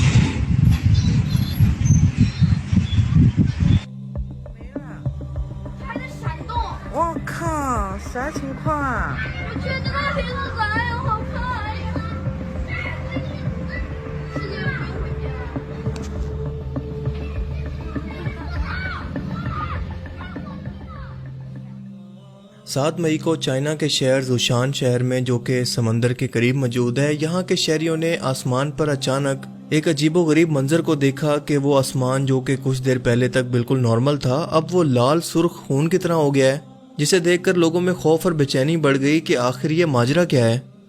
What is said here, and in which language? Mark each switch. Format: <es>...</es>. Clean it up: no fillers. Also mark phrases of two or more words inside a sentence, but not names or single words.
<zh>还在闪动。我靠，啥情况啊？我觉得那边的啥呀，好怕呀！世界要毁灭了。</zh> <ur>سات مئی کو چائنا کے شہر ژوشان شہر میں، جو کہ سمندر کے قریب موجود ہے، یہاں کے شہریوں نے آسمان پر اچانک ایک عجیب و غریب منظر کو دیکھا کہ وہ آسمان جو کہ کچھ دیر پہلے تک بالکل نارمل تھا، اب وہ لال سرخ خون کی طرح ہو گیا ہے، جسے دیکھ کر لوگوں میں خوف اور بے چینی بڑھ گئی کہ آخر یہ ماجرا کیا ہے.</ur>